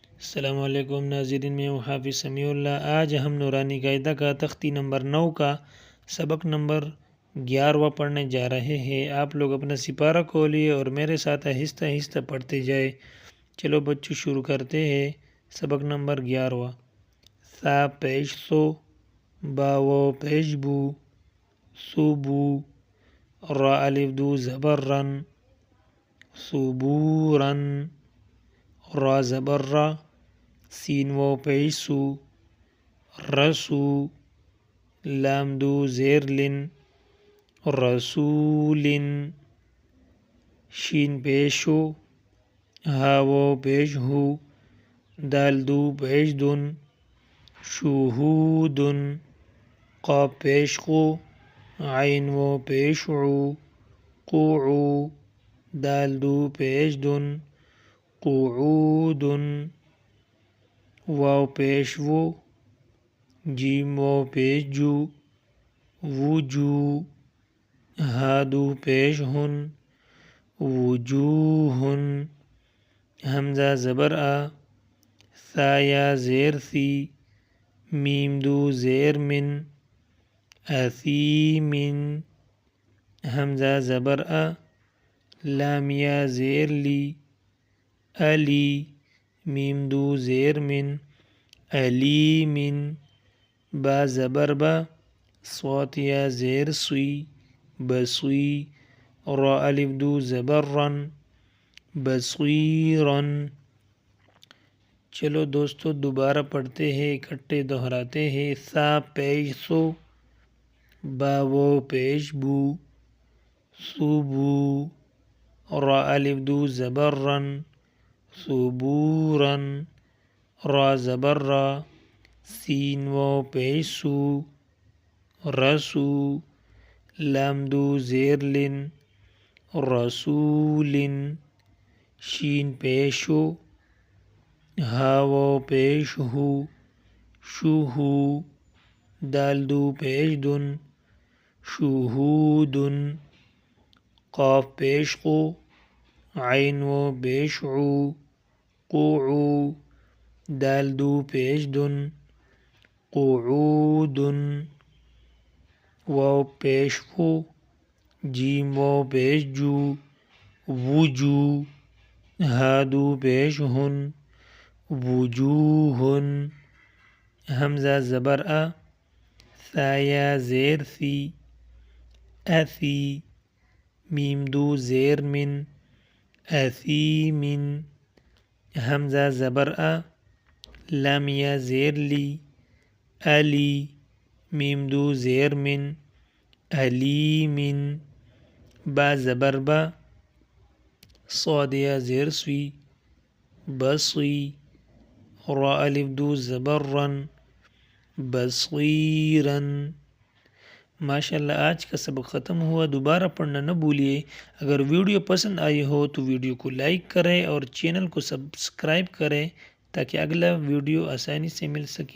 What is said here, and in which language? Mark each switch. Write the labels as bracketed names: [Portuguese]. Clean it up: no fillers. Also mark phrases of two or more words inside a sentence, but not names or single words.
[Urdu] السلام علیکم ناظرین، میں ہوں حافظ سمیع اللہ۔ آج ہم نورانی قاعدہ کا تختی نمبر 9 کا سبق نمبر 11 پڑھنے جا رہے ہیں۔ آپ لوگ اپنا سپارہ کھولیے اور میرے ساتھ آہستہ آہستہ پڑھتے جائے۔ چلو بچوں شروع کرتے ہیں۔ سبق نمبر 11۔ سا پیش سو، باو پیش بو، صوبو، را الف دو زبر رن، صبورن، را زبر را، سین و پیش سو، رسو، لام دو زیر لن، رسولن، شین پیشو، ہاو پیش ہو، دال دو پیش دن، شہودن، قاف پیش قو، عین و پیش عو، قوعو، دال دو پیش دن، قعودن، واو پیش وو، جیم و پیش جو، وجو، ہادو پیش ہن، وجوہن، حمزہ زبر آ، ثایا زیر سی، میم دو زیر من، اثیمن، حمزہ زبر آ، لامیا زیر لی، علی، میم دو زیر من، علیمن، با زبر با، صوتیا زیر سوی، بسوی، را الف دو زبر رن، بصیرن۔ چلو دوستو دوبارہ پڑھتے ہیں، اکٹھے دہراتے ہیں۔ سا پیش سو، باو پیش بو، صوبو، را الف دو زبر رن، صبورن، را زبر را، سین و پیش سو، رسو، لام دو زیر لن، رسولن، شین پیشو، ہاو پیش ہو، شوہو، دال دو پیش دن، شہودن، قاف پیش قو، عین و پیش عو، قوعو، دال دو پیش دن، قعودن، واو پیش وو، جیم و پیش جو، وجو، ہادو پیش ہن، وجوہن، حمزہ زبر آ، ثایا زیر سی، اثی، میم دو زیر من، اثیمن، حمزہ زبر آ، لامیا زیر لی، علی، میم دو زیر من، علیمن، با زبر با، صادیا زیر سوی، بصی، را الف دو زبر رن، بصیرن۔ ماشاءاللہ آج کا سبق ختم ہوا۔ دوبارہ پڑھنا نہ بھولیے۔ اگر ویڈیو پسند آئی ہو تو ویڈیو کو لائک کریں اور چینل کو سبسکرائب کریں تاکہ اگلا ویڈیو آسانی سے مل سکے۔